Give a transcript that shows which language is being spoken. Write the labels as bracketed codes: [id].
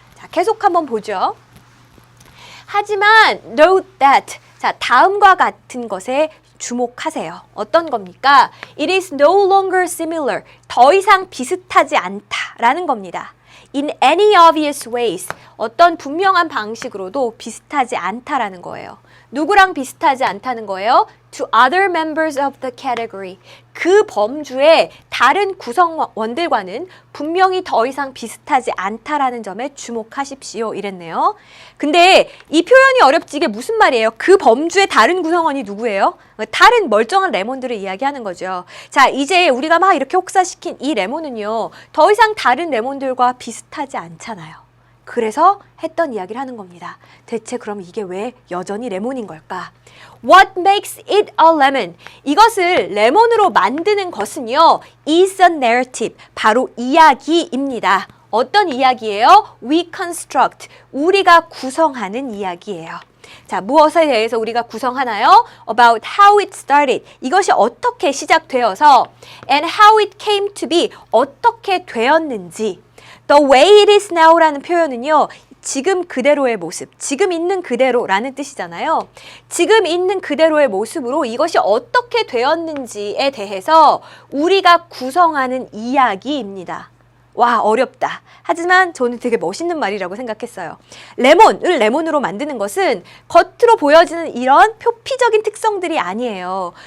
[ko] 자, 계속 한번 보죠. 하지만 [en] note that. [ko] 자, 다음과 같은 것에 주목하세요. 어떤 겁니까? [en] It is no longer similar. [ko] 더 이상 비슷하지 않다라는 겁니다. [en] In any obvious ways. [ko] 어떤 분명한 방식으로도 비슷하지 않다라는 거예요. 누구랑 비슷하지 않다는 거예요? [en] To other members of the category. [ko] 그 범주의 다른 구성원들과는 분명히 더 이상 비슷하지 않다라는 점에 주목하십시오. 이랬네요. 근데 이 표현이 어렵지 이게 무슨 말이에요? 그 범주의 다른 구성원이 누구예요? 다른 멀쩡한 레몬들을 이야기하는 거죠. 자, 이제 우리가 막 이렇게 혹사시킨 이 레몬은요. 더 이상 다른 레몬들과 비슷하지 않잖아요. 그래서 했던 이야기를 하는 겁니다. 대체 그럼 이게 왜 여전히 레몬인 걸까? [en] What makes it a lemon? [ko] 이것을 레몬으로 만드는 것은요. [en] is a narrative. [ko] 바로 이야기입니다. 어떤 이야기예요? [en] We construct. [ko] 우리가 구성하는 이야기예요. 자, 무엇에 대해서 우리가 구성하나요? [en] About how it started. [ko] 이것이 어떻게 시작되어서 [en] and how it came to be. [ko] 어떻게 되었는지. [en] The way it is now라는 [ko] 표현은요. 지금 그대로의 모습, 지금 있는 그대로라는 뜻이잖아요. 지금 있는 그대로의 모습으로 이것이 어떻게 되었는지에 대해서 우리가 구성하는 이야기입니다. 와, 어렵다. 하지만 저는 되게 멋있는 말이라고 생각했어요. 레몬을 레몬으로 만드는 것은 겉으로 보여지는 이런 표피적인 특성들이 아니에요.